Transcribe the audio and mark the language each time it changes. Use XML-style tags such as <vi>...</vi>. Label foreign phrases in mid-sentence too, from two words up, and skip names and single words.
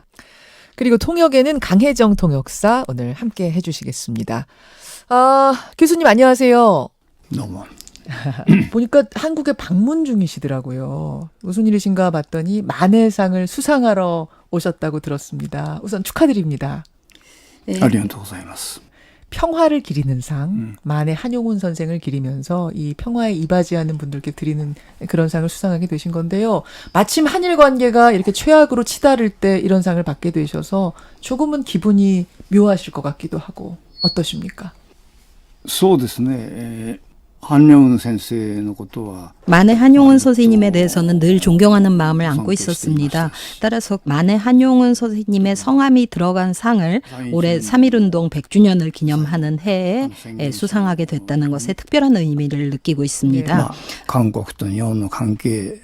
<ko>그리고 통역에는 강혜정 통역사 오늘 함께 해주시겠습니다. 교수님 안녕하세요. 너무. 보니까 한국에 방문 중이시더라고요. 무슨 일이신가 봤더니 만해상을 수상하러 오셨다고 들었습니다. 우선 축하드립니다. 네.</ko> <ja>ありがとうございます.</ja> <ko>평화를 기리는 상, 만해 한용운 선생을 기리면서 이 평화에 이바지하는 분들께 드리는 그런 상을 수상하게 되신 건데요. 마침 한일 관계가 이렇게 최악으로 치달을 때 이런 상을 받게 되셔서 조금은 기분이 묘하실 것 같기도 하고 어떠십니까?</ko> <ja>そうですね。한용운先生のことは</ja> <ko>만해 한용운 선생님에 대해서는 늘 존경하는 마음을 안고 있었습니다. 따라서 만해 한용운 선생님의 성함이 들어간 상을 올해 3.1운동 100주년을 기념하는 해에 수상하게 됐다는 것에 특별한 의미를 느끼고 있습니다. 한국과 일본의 관계,</ko>